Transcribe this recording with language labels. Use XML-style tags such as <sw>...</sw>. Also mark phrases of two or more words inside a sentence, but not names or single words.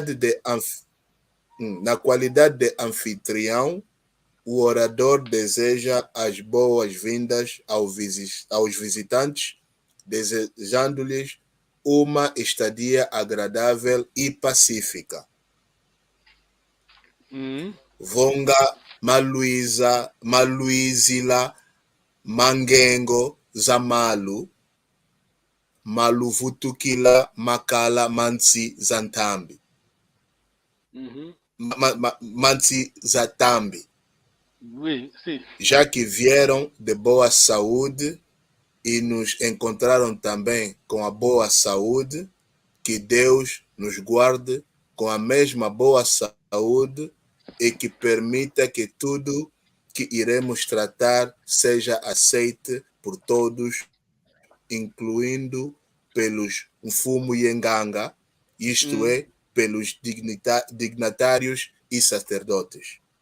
<pt>qualidade de anfitrião, o orador deseja as boas-vindas aos visitantes, desejando-lhes uma estadia agradável e pacífica.</pt> <kg>Vonga maluizila mangengo zamalu maluvutukila makala mansi zantambi. Mansi zatambi.</kg> <fr>Oui,</fr> <pt>sim. Já que vieram de boa saúde e nos encontraram também com a boa saúde, que Deus nos guarde com a mesma boa saúde e que permita que tudo que iremos tratar seja aceite por todos, incluindo pelos Mfumu Yenganga, isto é, pelos dignatários e sacerdotes.</pt>